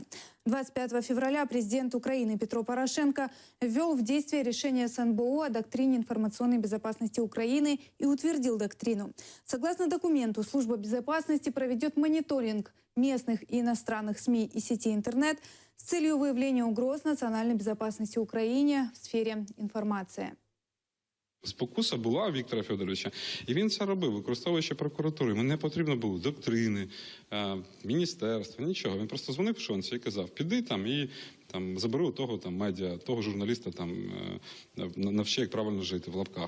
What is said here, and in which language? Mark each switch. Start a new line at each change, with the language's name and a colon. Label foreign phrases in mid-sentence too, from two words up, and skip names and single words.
Russian: 25 февраля президент Украины Петро Порошенко ввел в действие решение СНБО о доктрине информационной безопасности Украины и утвердил доктрину. Согласно документу, служба безопасности проведет мониторинг местных и иностранных СМИ и сетей интернет с целью выявления угроз национальной безопасности Украине в сфере інформації.
Ukrainian: Спокуса була у Віктора Федоровича, і він це робив, використовуючи прокуратуру. Йому не потрібно було доктрини, міністерства, нічого. Він просто дзвонив Шонці і казав, піди там і забери у того медіа, того журналіста, навчи, як правильно жити, в лапках.